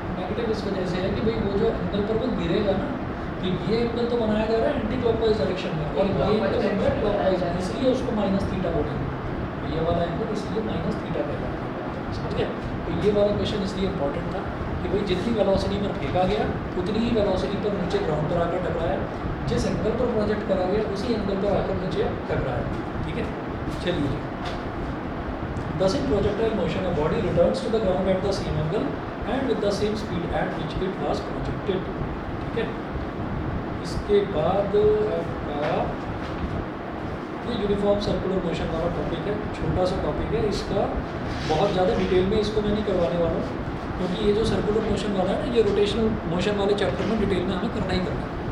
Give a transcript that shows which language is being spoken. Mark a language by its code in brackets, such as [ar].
[hi] Negative इस वजह से है कि भाई वो जो एंगल पर वो गिरेगा ना, कि ये एंगल तो बनाया जा रहा है एंटी क्लॉकवाइज डायरेक्शन में और ये एंगल है क्लॉकवाइज है, इसलिए उसको माइनस थीटा बोलेंगे। ये वाला एंगल इसलिए माइनस थीटा कहलाता है। समझ गए? तो ये वाला क्वेश्चन इसलिए इंपॉर्टेंट था कि भाई जितनी वेलोसिटी पर फेंका गया उतनी ही वेलोसिटी पर नीचे ग्राउंड पर आकर टकराया, जिस एंगल पर प्रोजेक्ट करा गया उसी एंगल पर आकर नीचे टकराया। ठीक है, चलिए जी। [en] Thus in projectile motion a body returns to the ground at the same angle and with the same speed at which it was projected। [hi] ठीक है, इसके बाद आपका ये यूनिफॉर्म सर्कुलर मोशन वाला टॉपिक है, छोटा सा टॉपिक है, इसका बहुत ज़्यादा डिटेल में इसको मैं नहीं करवाने वाला हूँ, क्योंकि ये जो सर्कुलर मोशन वाला है ना, ये रोटेशनल मोशन वाले चैप्टर में डिटेल में हमें करना ही करना है।